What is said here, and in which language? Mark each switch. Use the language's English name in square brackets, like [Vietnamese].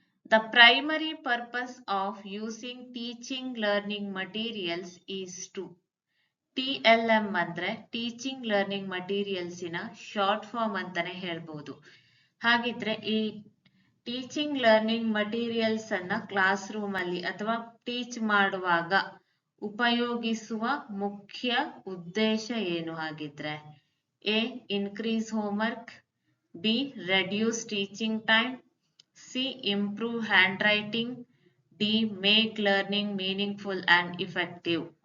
[English] The primary purpose of using teaching learning materials is to. [Kannada] TLM ಅಂದ್ರೆ teaching learning materials ಇನ short form ಅಂತಾನೆ ಹೇಳ್ಬೋದು. ಹಾಗಿದ್ರೆ ಈ ಟೀಚಿಂಗ್ ಲರ್ನಿಂಗ್ ಮಟೀರಿಯಲ್ಸ್ ಅನ್ನ ಕ್ಲಾಸ್ ರೂಮ್ ಅಲ್ಲಿ ಅಥವಾ ಟೀಚ್ ಮಾಡುವಾಗ ಉಪಯೋಗಿಸುವ ಮುಖ್ಯ ಉದ್ದೇಶ ಏನು? ಹಾಗಿದ್ರೆ [English] A increase homework, B reduce teaching time, C improve handwriting, D make learning meaningful and effective.